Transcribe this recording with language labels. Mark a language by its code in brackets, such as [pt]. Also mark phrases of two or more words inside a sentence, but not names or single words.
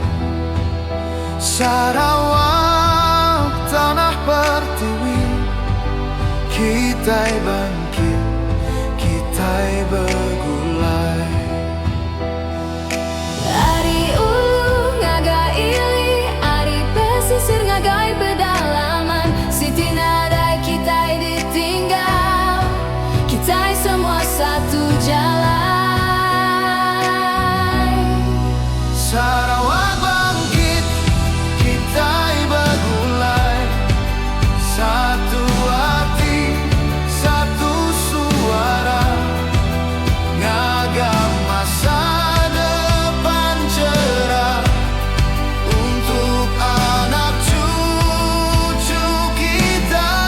[ms] Sarawak tanah pertiwi, kita bangkit, kita bergulai. [iba] Ari ulu ngagai ili, ari pesisir ngagai pedalaman. Siti nadai kita ditinggal, [ms] kita semua satu jalan. Sarawak bangkit, kita bergulai, satu hati, satu suara, ngagam masa depan cerah untuk anak cucu kita.